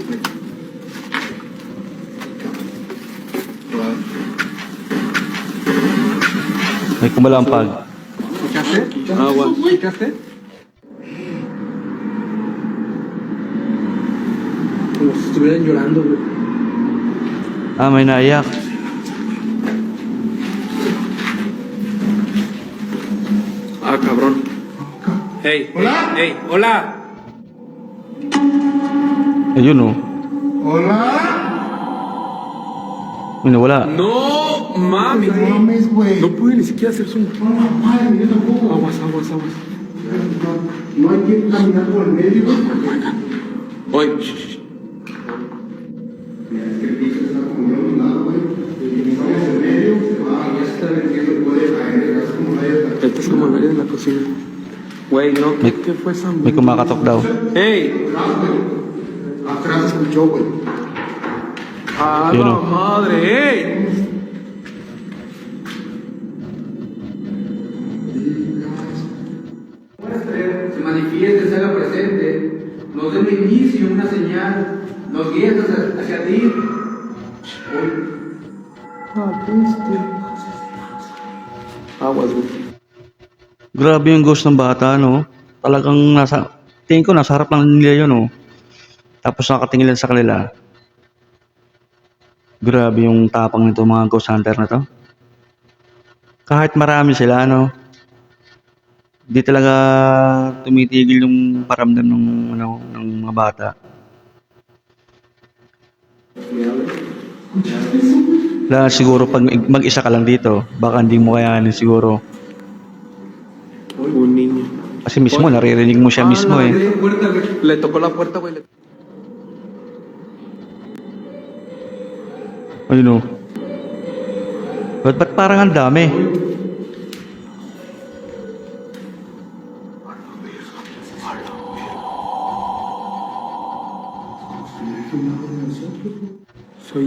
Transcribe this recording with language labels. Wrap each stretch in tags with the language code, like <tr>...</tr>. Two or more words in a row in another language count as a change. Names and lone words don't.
<tl>May kumalampag.</tl> <es>¿Escuchaste? Agua. ¿Escuchaste? Como si estuvieran llorando, güey.</es> <tl>Ah, may naiyak.</tl> <es>Ah, cabrón. Hey, ¿Hola? hey, hola.</es> <tl>Ayun o.</tl> <es>Hola.</es> <tl>May nawala.</tl> <es>No mames. No mames, güey. No pude ni siquiera hacer zoom. No, madre, yo tampoco. Aguas. No hay que caminar por el medio, güey. Oye, Mira, es que el piso está como de un lado, güey. Y que ni vayas en medio, se va a estar metiendo, puede caer, es como vaya. esto es como el área de la cocina. Güey, no, ¿qué fue esa</es> <tl>May kumakatok daw.</tl> <es>Hey, Atrás escuchó, güey. a Sí, la no. madre, hey. Se manifieste, se haga presente, nos dé un inicio, una señal, nos guíe hacia ti. Aguas, güey.</es> <tl>Grabe yung ghost ng bata, no? Talagang tingin ko nasa harap lang nila yun, no? Tapos nakatingin lang sa kanila. Grabe yung tapang nito mga ghost hunter na to. Kahit marami sila, no? Di talaga tumitigil yung paramdam ng mga bata. Wala siguro pag mag-isa ka lang dito, baka hindi mo kayanin siguro.</tl> <es>Un niño.</es> <tl>Kasi mismo, naririnig mo siya mismo eh.</tl> <es>Le tocó la puerta, güey.</es> <tl>Ayun o. Ba't parang ang dami?</tl> <es>Soy.</es>